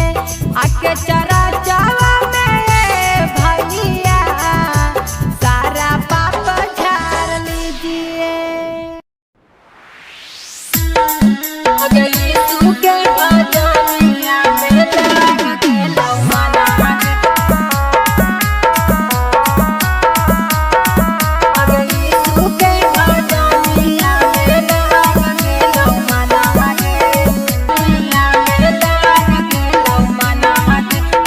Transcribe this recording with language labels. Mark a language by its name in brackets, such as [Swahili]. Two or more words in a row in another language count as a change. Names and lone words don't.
[Hindi] आके चरा चढ़ा में भैया, सारा पाप झाड़ लीजिए। [Angika] अगर यीशु के भजनिया में लग गेलौ मनवा गे, अगर यीशु के भजनिया में लग गेलौ मनवा गे, दुनिया में लग गेलौ मनवा गे।